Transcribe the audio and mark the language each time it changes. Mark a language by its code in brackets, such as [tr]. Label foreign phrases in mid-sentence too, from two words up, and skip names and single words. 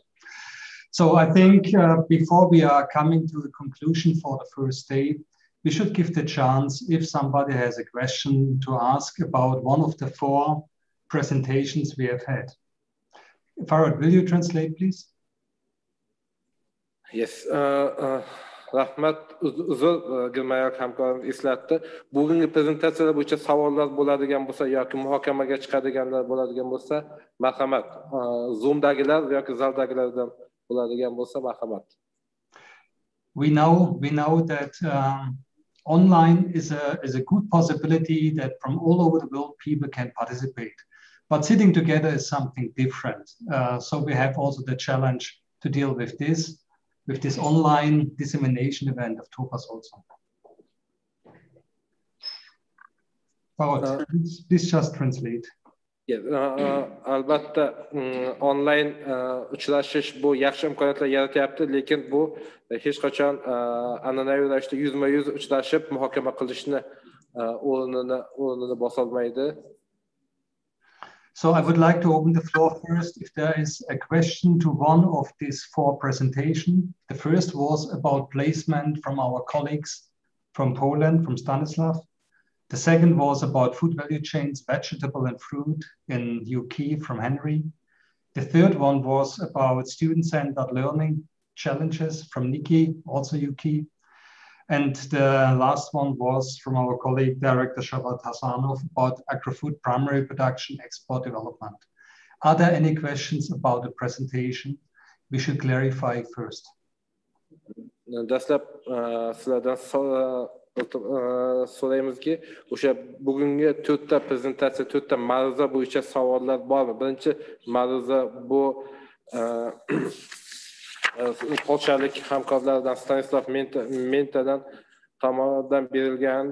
[en] So I think before we are coming to the conclusion for the first day, we should give the chance if somebody has a question to ask about one of the 4 presentations we have had. Farhad, will you translate, please? Yes. [uz] Rahmat, uzr, Girmayor hamkorim eslatdi. Bugungi prezentatsiyalar bo'yicha savollar bo'ladigan bo'lsa yoki muhokamaga chiqadiganlar bo'ladigan bo'lsa, marhamat, Zoomdagilar yoki zaldagilardan bo'ladigan bo'lsa, marhamat. [en] We know that online is a good possibility that from all over the world people can participate. But sitting together is something different. So we have also the challenge to deal with this online dissemination event of Topaz also. Please just translate. [uz] Albatta online uchrashish bu yaxshi imkoniyatlar yaratyapti, lekin bu hech qachon an'anaviy ravishda yuzma-yuz uchrashib muhokama qilishni o'rnini bosolmaydi. [en] So I would like to open the floor first if there is a question to one of these 4 presentations. The first was about placement from our colleagues from Poland, from Stanislav. The second was about food value chains, vegetable and fruit in UK from Henry. The third one was about student-centered learning challenges from Nikki, also UK. And the last one was from our colleague, Director Shabbat Hassanov, about agri-food primary production, export development. Are there any questions about the presentation we should clarify first? [uz] Dastlab sizlardan so'raymizki, o'sha bugungi 4 ta prezentatsiya, 4 ta ma'ruza bo'yicha savollar bormi? Birinchi ma'ruza bu polshalik hamkorlardan Stanislav Mentadan tomonidan berilgandi.